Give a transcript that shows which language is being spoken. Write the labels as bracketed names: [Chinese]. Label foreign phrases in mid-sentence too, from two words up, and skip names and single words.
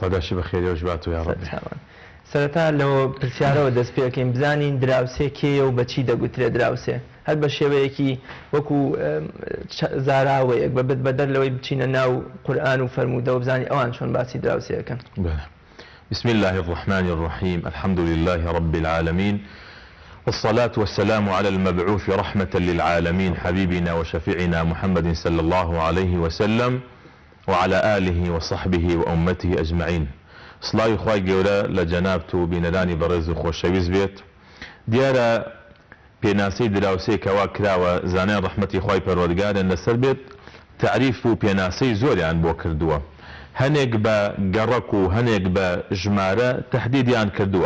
[Central Kurdish] پاداشی بەخێریەوەش بات و یا ڕەبی. سەرەتا لەوە پرسیارەوە دەست پێ بکەین بزانین دراوسێ کێیە و بەچی دەگوترێت دراوسێ هەر بە شێوەیەکی وەکو زاراوەیەک بەبێت بەدەر لەوەی بچینە ناو قورئان و فەرموودەوە بزانین ئەوان چۆن باسی دراوسێەکەن. [Arabic] بسم الله الرحمن الرحيم الحمد لله رب العالمين والصلاة والسلام على المبعوث رحمة للعالمين حبيبنا وشفيعنا محمد صلى الله عليه وسلم وعلى آله وصحبه وأمته أجمعين. [Central Kurdish] سڵاوی خوای گەورە لە جەنابت و بینەرانی بەڕێز و خۆشەویست بێت. دیارە پێناسەی دراوسەی کەوا کراوە زانای ڕەحمەتی خوای پەروەردگارن لەسەر بێت تعریف و پێناسەی زۆریان بۆ کردووە. هەنێک بە گەڕەک و هەنێک بە ژمارە تەحدیدیان کردووە.